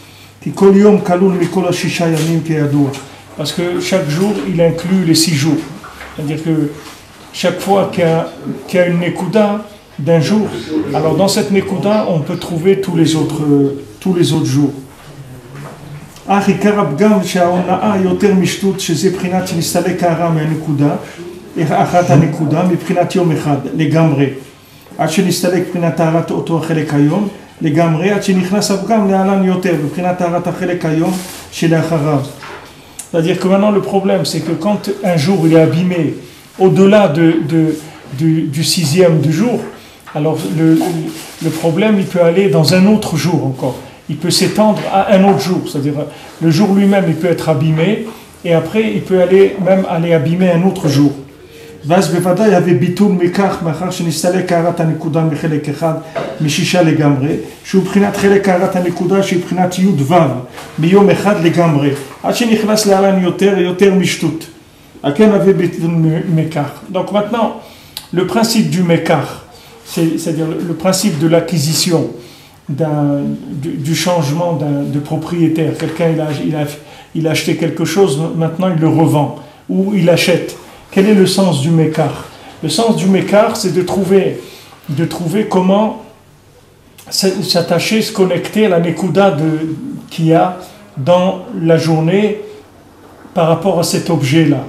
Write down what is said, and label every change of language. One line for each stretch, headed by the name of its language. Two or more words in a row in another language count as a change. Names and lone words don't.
French: Parce que chaque jour, il inclut les 6 jours. C'est-à-dire que chaque fois qu'il y a une nekuda d'un jour, alors dans cette nekuda, on peut trouver tous les autres jours.
Hebrew: עד שנסתלק מבחינת טהרת אותו החלק היום לגמרי, עד שנכנס הפגם להלן יותר מבחינת טהרת החלק היום שלאחריו.
French: C'est-à-dire que maintenant le problème c'est que quand un jour il est abîmé au-delà du sixième du jour, alors le problème il peut aller dans un autre jour encore, il peut s'étendre à un autre jour, c'est-à-dire le jour lui-même il peut être abîmé et après il peut même aller abîmer un autre jour.
Hebrew: ואז בוודאי יביא ביטול מכך מאחר שנסתלק קערת הנקודה מחלק אחד משישה לגמרי, שהוא בחינת חלק קערת הנקודה שהיא בחינת י' ו' ביום אחד לגמרי, עד שנכנס להלן יותר משטות. הכן יביא ביטול מכך.
French: Donc maintenant, le principe du mekach, c'est-à-dire le principe de l'acquisition, du changement de propriétaire. Quelqu'un il a acheté quelque chose, maintenant il le revend, ou il achète. Quel est le sens du mékar? Le sens du mékar, c'est de trouver comment s'attacher, se connecter à la nekuda qu'il y a dans la journée par rapport à cet objet-là.